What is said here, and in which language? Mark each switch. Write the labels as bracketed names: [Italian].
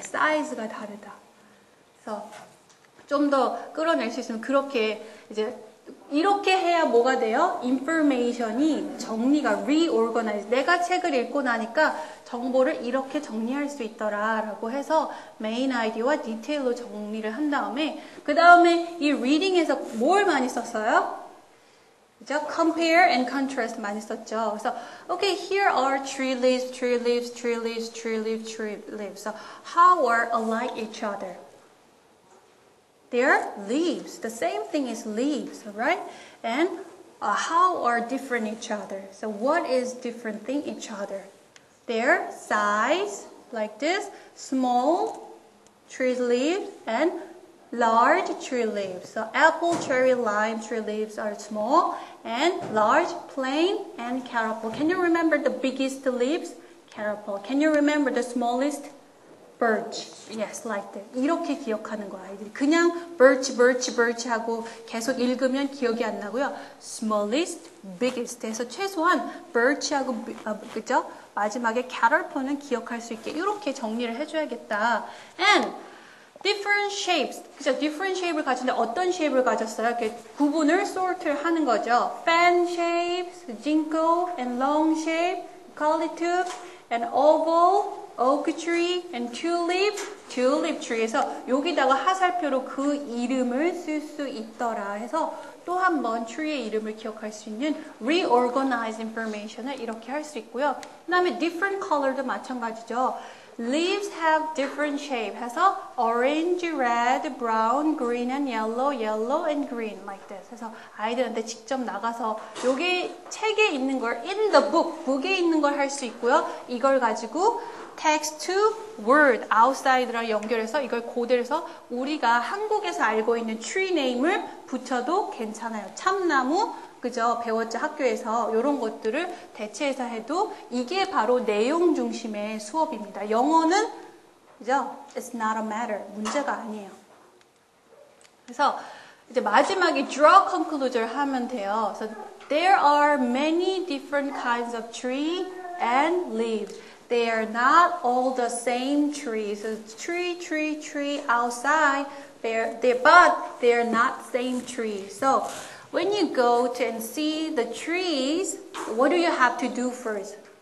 [Korean] 사이즈가 다르다. 그래서 좀 더 끌어낼 수 있으면 그렇게 이제 이렇게 해야 뭐가 돼요? information이 정리가 reorganize. 내가 책을 읽고 나니까 정보를 이렇게 정리할 수 있더라라고 해서 메인 아이디어와 디테일로 정리를 한 다음에 그 다음에 이 reading에서 뭘 많이 썼어요? 그죠? [English] compare and contrast [Korean] 많이 썼죠. 그래서 [English] okay, here are tree leaves, tree leaves, tree leaves, tree leaves, tree leaves. So how are alike each other? They're leaves. The same thing is leaves, right? And how are different each other? So what is different thing each other? Their size, like this, small tree leaves and large tree leaves. So apple, cherry, lime tree leaves are small and large, plain, and caterpillar. Can you remember the biggest leaves? Caterpillar. Can you remember the smallest? Birch. Yes, like that. [Korean] 이렇게 기억하는 거야, 아이들이. 그냥 birch, birch, birch 하고 계속 읽으면 기억이 안 나고요. smallest, biggest 해서 최소한 birch하고, 그죠? 마지막에 caterpillar는 기억할 수 있게 이렇게 정리를 해줘야겠다. [English] And different shapes. [Korean] 그죠? different shape를 가졌는데 어떤 shape를 가졌어요? 이렇게 구분을, sort를 하는 거죠. [English] fan shapes, ginkgo, and long shape, eucalyptus, and oval, oak tree and tulip tree [Korean] 에서 여기다가 하살표로 그 이름을 쓸 수 있더라 해서 또 한 번 tree의 이름을 기억할 수 있는 reorganize information을 이렇게 할 수 있고요. 그 다음에 different color도 마찬가지죠. [English] Leaves have different shape 해서 orange, red, brown, green and yellow, yellow and green like this. [Korean] 그래서 아이들한테 직접 나가서 여기 책에 있는 걸 [English] in the book, [Korean] 북에 있는 걸 할 수 있고요. 이걸 가지고 text to word, outside랑 연결해서 이걸 고대해서 우리가 한국에서 알고 있는 tree name을 붙여도 괜찮아요. 참나무, 그죠? 배웠죠, 학교에서. 이런 것들을 대체해서 해도 이게 바로 내용 중심의 수업입니다. 영어는, 그죠? [English] It's not a matter. [Korean] 문제가 아니에요. 그래서 이제 마지막에 draw conclusion 하면 돼요. [English] So there are many different kinds of tree and leaves. They are not all the same trees. So tree outside, but they're not same trees. So when you go to and see the trees, what do you have to do first?